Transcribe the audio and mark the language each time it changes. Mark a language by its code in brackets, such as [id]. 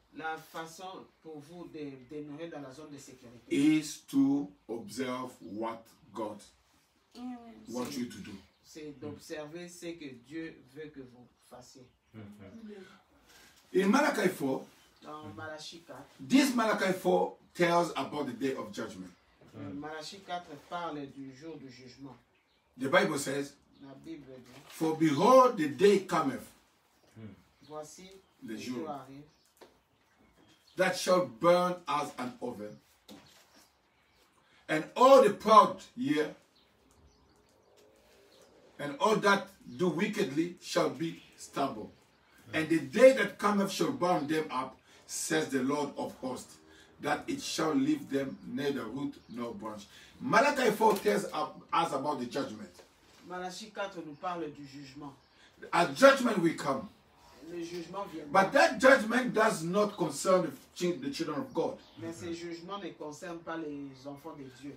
[fr] La façon pour vous de demeurer dans la zone de sécurité, [en] is to observe what God wants you to do. [fr] c'est d'observer ce que Dieu veut que vous fassiez. [en] In Malachi 4, [fr] Dans Malachie 4, [en] this Malachi 4 tells about the day of judgment. [fr] Malachie 4 parle du jour du jugement. [en] The Bible says, [fr] La Bible dit, [en] for behold, the day cometh, [fr] voici Le le jour. jour arrive, [en] that shall burn as an oven. And all the proud, yea, and all that do wickedly shall be stubble. And the day that cometh shall burn them up, says the Lord of hosts, that it shall leave them neither root nor branch. Malachi 4 tells us about the judgment. [fr] Malachie 4 nous parle du jugement. [en] A judgment will come. [fr] Le jugement viendra. [en] But that judgment does not concern the children of God. [fr] Mais ces jugements ne concernent pas les enfants de Dieu.